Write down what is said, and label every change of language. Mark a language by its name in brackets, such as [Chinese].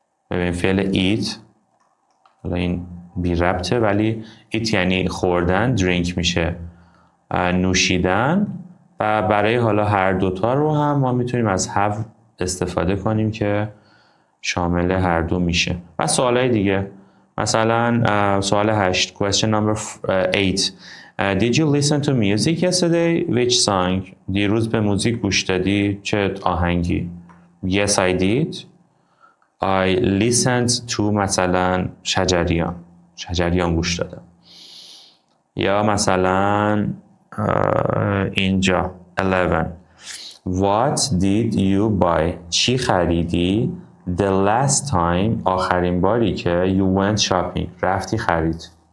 [Persian] ببین فعل eat، حالا این بی ربطه، ولی eat یعنی خوردن، drink میشه نوشیدن. و برای حالا هر دوتا رو هم ما میتونیم از have استفاده کنیم که شامل هر دو میشه. و سوالای دیگه، مثلا سوال 8 [English] question number 8 did you listen to music yesterday? Which song؟ [Persian] دیروز به موزیک گوش دادی؟ چه آهنگی؟ [English] Yes I did. I listened to [Persian] مثلا شجریان گوش دادم. یا مثلا اینجا 11 [English] what did you buy؟ [Persian] چی خریدی؟ [English] The last time [Persian] آخرین باری که [English] you went shopping [Persian] رفتی خرید.